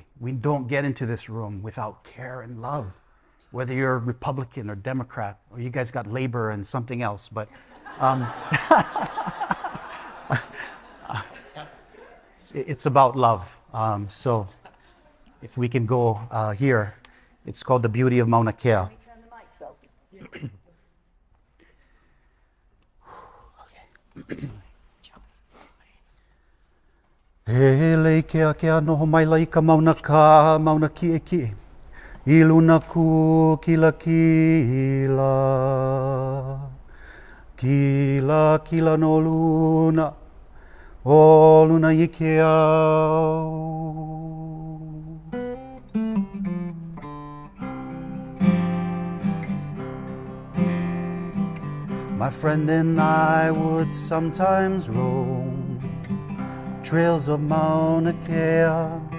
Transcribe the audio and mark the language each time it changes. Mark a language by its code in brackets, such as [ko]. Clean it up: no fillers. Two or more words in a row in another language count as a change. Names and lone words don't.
[en] We don't get into this room without care and love, whether you're Republican or Democrat, or you guys got Labor and something else, but it's about love. So if we can go here, it's called The Beauty of Mauna Kea. Turn the mics off. [haw] He lei kea noho mai lai ka mauna ki. I luna ku kila. Kila no luna. O luna i ke au. [en] My friend and I would sometimes roam trails of Mauna Kea.